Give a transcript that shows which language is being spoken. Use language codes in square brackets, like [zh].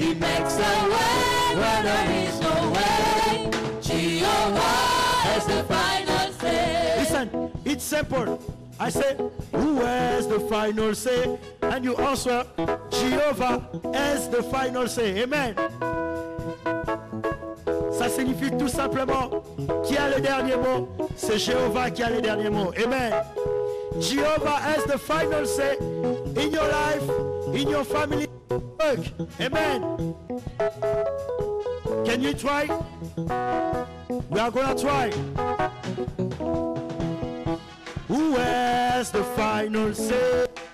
[en] He makes a way where there is no way. Jehovah has the final say. Listen, it's simple. I say, who has the final say? And you answer, Jehovah has the final say. Amen. [fr] Ça signifie tout simplement qui a le dernier mot. C'est Jéhovah qui a le dernier mot. [en] Amen. Jehovah has the final say in your life, in your family, work. Amen. Can you try? We are gonna try. Who has the final say?